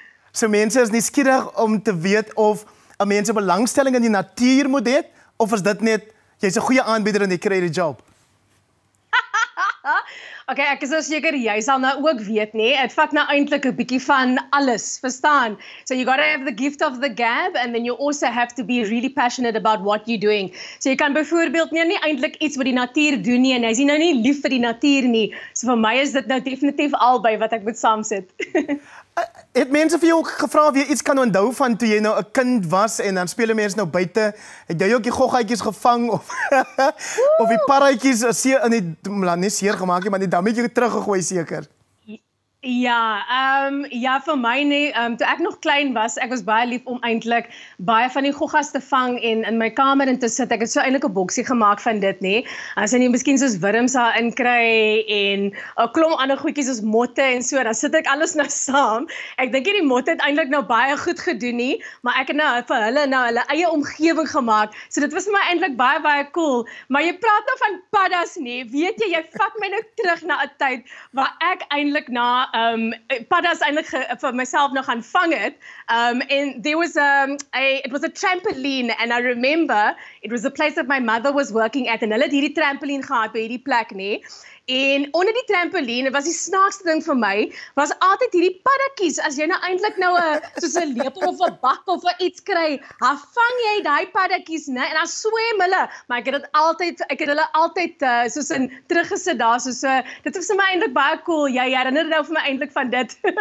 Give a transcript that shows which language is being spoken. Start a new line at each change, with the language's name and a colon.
Afrikaans: So mense is nuuskierig om te weet of 'n mens 'n belangstelling in die natuur moet hê, of is dit net, jy's 'n goeie aanbieder en jy kry die job? Okay, ek is seker jy sal nou ook weet, nee. Dit vat nou eintlik 'n bietjie van alles, verstaan?
English: So you gotta have the gift of the gab and then you also have to be really passionate about what you're doing.
Afrikaans: So jy kan byvoorbeeld nie eintlik iets wat die natuur doen nie en jy's nou nie lief vir die natuur nie. So vir my is dit nou definitief albei wat ek moet saamsit. Het mense vir jou gevra of jy iets kan onthou van toe jy nou 'n kind was en dan speel mense nou buite, het jy ook die goggaatjies gevang of of die parretjies in die nie seer gemaak nie, maar die dammetjie teruggegooi seker? Ja, ja vir my nie, toe ek nog klein was, ek was baie lief om eintlik baie van die goggas te vang en in my kamer in te sit. Ek het so eintlik 'n boksie gemaak van dit, nê. As jy miskien soos wurms daar inkry en 'n klomp ander goedjies soos motte en so, dan sit ek alles nou saam. Ek dink die motte het eintlik nou baie goed gedoen nie, maar ek het nou vir hulle nou hulle eie omgewing gemaak. So dit was vir my eintlik baie cool. Maar jy praat nou van paddas nie. Weet jy vat my nou terug na 'n tyd waar ek eintlik na paddas eintlik vir myself nog gaan vang het.
English: And there was it was a trampoline and I remember it was the place that my mother was working at and
Afrikaans: hulle het hierdie trampoline gehad by hierdie plek, nê. En onder die trampoline was die snaakste ding vir my, was altyd hierdie paddatjies. As jy nou eintlik nou soos 'n lepel of 'n bak of iets kry, dan vang jy daai paddatjies, né? En dan swem hulle. Maar ek het hulle altyd soos in teruggesit daar, soos dit was vir my eintlik baie cool. Jy herinner nou vir my eintlik van dit.